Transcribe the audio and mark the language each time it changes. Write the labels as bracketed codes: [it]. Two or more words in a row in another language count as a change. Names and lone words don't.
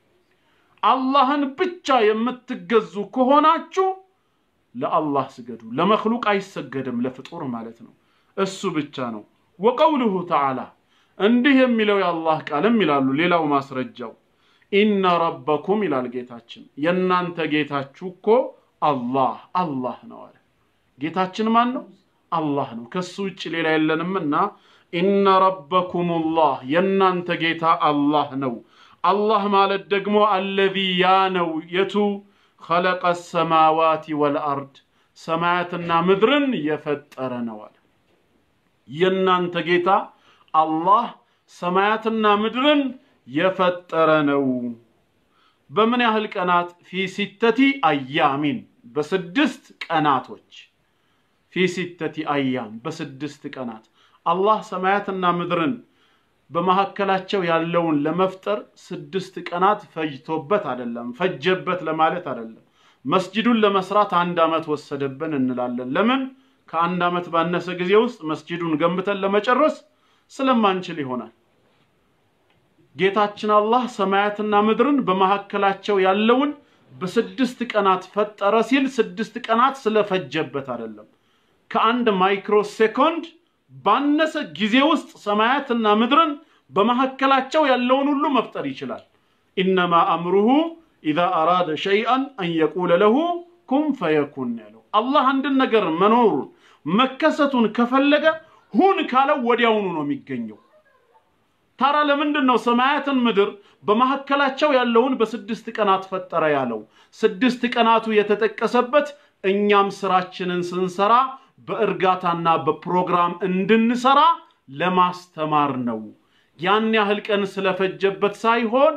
[am] አላህን ብቻ የምትገዙ ከሆናችሁ ለአላህ ስገዱ ለመخلوቅ አይሰገድም ለፍጡር ማለት ነው እሱ ብቻ ነው [ar] وقوله تعالى [am] እንዲህ የሚለው የአላህ ቃልም ይላሉ ሌላው ማስረጃው [ar] إن ربكم [am] ይላል ጌታችን የናንተ ጌታችሁ እኮ አላህ ነው አለ ጌታችን ማን ነው አላህ ነው ከሱ ውጭ ሌላ የለንምና [ar] إن ربكم الله [am] የናንተ ጌታ አላህ ነው አላህ ማለት ደግሞ الذي ያነው የቱ [ar] خلق السماوات والارض [am] ሰማያትና ምድርን የፈጠረ ነው አለ የናንተ ጌታ አላህ ሰማያትና ምድርን የፈጠረ ነው በምን ያህል ቀናት في 6 أيام በስድስት ቀናቶች [ar] في 6 أيام [am] በስድስት ቀናት አላህ ሰማያትና ምድርን በመሐከላቸው ያለውን ለመፍጠር ስድስት ቀናት ፈጅቶበት አይደለም ፈጀበት ለማለት አይደለም መስጂዱን ለመስራት አንድ አመት ወሰደብን እንላለን ለምን ከአንድ አመት ባነሰ ጊዜ ውስጥ መስጂዱን ገንብተን ለመጨረስ ስለማንችል ይሆናል ጌታችን አላህ ሰማያትና ምድርን በመሐከላቸው ያለውን በስድስት ቀናት ፈጠረ ሲል ስድስት ቀናት ስለፈጀበት አይደለም ከአንድ ማይክሮ ሴኮንድ ባነሰ ጊዜ ውስጥ ሰማያትና ምድርን በመሐከላቸው ያለውን ሁሉ መፍጠር ይችላል [ar] إنما أمره اذا اراد شيئا ان يقول له كن فيكون [am] ያለው አላህ አንድ ነገር መኖር መከሰቱን ከፈለገ ሁን ካለው ወዲያውኑ ነው የሚገኘው ታራ ለምንድነው ሰማያትን ምድር በመሐከላቸው ያለውን በስድስት ቀናት ፈጠረ ያለው ስድስት ቀናቱ የተጠቀሰበት እኛም ስራችንን ስንሰራ በእርጋታና በፕሮግራም እንድንሰራ ለማስተማር ነው ያን ያህል ቀን ስለፈጀበት ሳይሆን